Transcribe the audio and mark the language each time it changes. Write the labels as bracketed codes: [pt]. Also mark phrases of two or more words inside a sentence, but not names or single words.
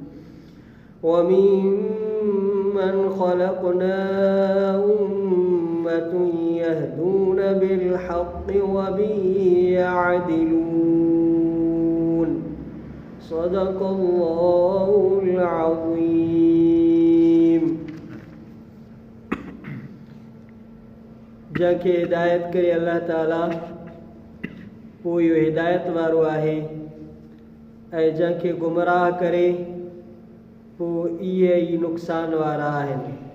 [ar] وممن خلقنا أمة يهدون بالحق وبه يعدلون. صدق الله العظيم. [sd] जंहिंखे हिदायत करे अल्लाह ताला पोइ इहो हिदायत वारो आहे ऐं जंहिंखे गुमराह करे पोइ इहे ई नुक़सान वारा आहिनि।